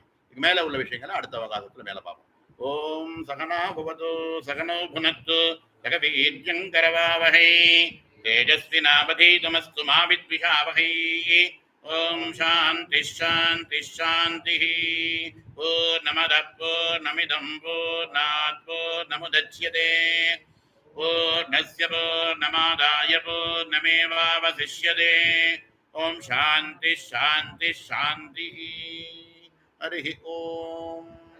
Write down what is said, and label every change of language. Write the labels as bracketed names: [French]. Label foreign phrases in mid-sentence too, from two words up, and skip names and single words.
[Tamil] இதுக்கு மேல உள்ள விஷயங்களை அடுத்த அவகாசத்துல மேல பார்ப்போம். [Sanskrit] ॐ सहना भवतु सहनो भुनक्तु सहवीर्यङ्करवावहै तेजस्विनावधीतमस्तु मा विद्विषावहै. ॐ शान्तिः शान्तिः शान्तिः. पूर्णमदः पूर्णमिदम् पूर्णात् पूर्णमुदच्यते पूर्णस्य पूर्णमादाय पूर्णमेवावशिष्यते. ॐ शान्तिः शान्तिः शान्तिः. हरि ॐ.